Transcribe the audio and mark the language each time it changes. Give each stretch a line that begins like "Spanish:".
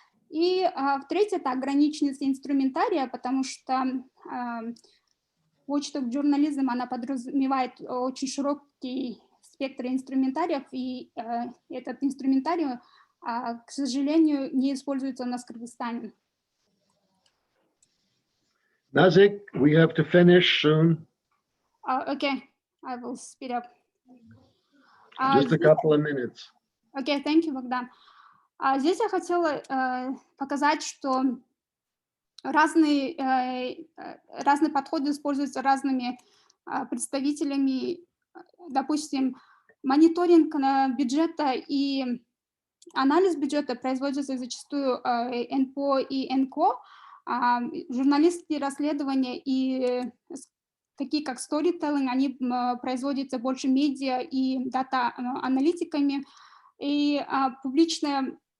Russian: И в-третьих, это ограниченность инструментария, потому что watchdog journalism, она подразумевает очень широкий спектр инструментариев, и этот инструментарий, к сожалению, не используется у нас в Кыргызстане.
English: Nazik, we have to finish soon. Okay, I will speed up. Just a couple of minutes. Okay, thank you, Богдан.
Russian: Здесь я хотела показать, что разные подходы используются разными представителями. Допустим, мониторинг бюджета и анализ бюджета производится зачастую НПО и НКО, журналистские расследования и такие как storytelling, они производятся больше медиа и дата-аналитиками, и публичное